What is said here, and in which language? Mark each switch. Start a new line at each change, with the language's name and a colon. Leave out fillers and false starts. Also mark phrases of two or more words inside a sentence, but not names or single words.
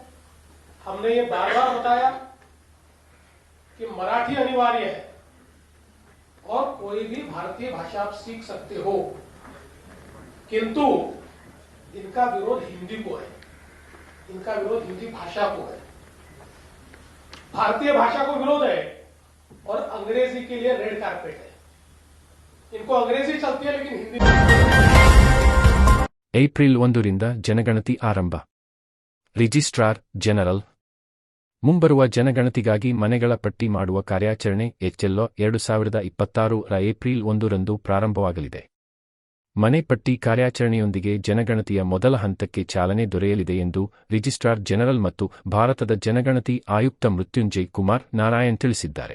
Hindi: हमने ये बार बार बताया कि मराठी अनिवार्य है और कोई भी भारतीय भाषा आप सीख सकते हो, किंतु इनका विरोध हिंदी को है, इनका विरोध हिंदी भाषा को है. भारतीय भाषा को विरोध है और अंग्रेजी के लिए
English: red carpet
Hindi: है. इनको अंग्रेजी चलती है लेकिन हिंदी.
Kannada: ಏಪ್ರಿಲ್ 1ರಿಂದ ಜನಗಣತಿ ಆರಂಭ.
English: Registrar General
Kannada: ಮುಂಬರುವ ಜನಗಣತಿಗಾಗಿ ಮನೆಗಳ ಪಟ್ಟಿ ಮಾಡುವ ಕಾರ್ಯಾಚರಣೆ HLO 2026 ರ ಏಪ್ರಿಲ್ 1ರಂದು ಪ್ರಾರಂಭವಾಗಲಿದೆ. ಮನೆ ಪಟ್ಟಿ ಕಾರ್ಯಾಚರಣೆಯೊಂದಿಗೆ ಜನಗಣತಿಯ ಮೊದಲ ಹಂತಕ್ಕೆ ಚಾಲನೆ ದೊರೆಯಲಿದೆ ಎಂದು
English: Registrar General
Kannada: ಮತ್ತು ಭಾರತದ ಜನಗಣತಿ ಆಯುಕ್ತ ಮೃತ್ಯುಂಜಯ್ ಕುಮಾರ್ ನಾರಾಯಣ್ ತಿಳಿಸಿದ್ದಾರೆ.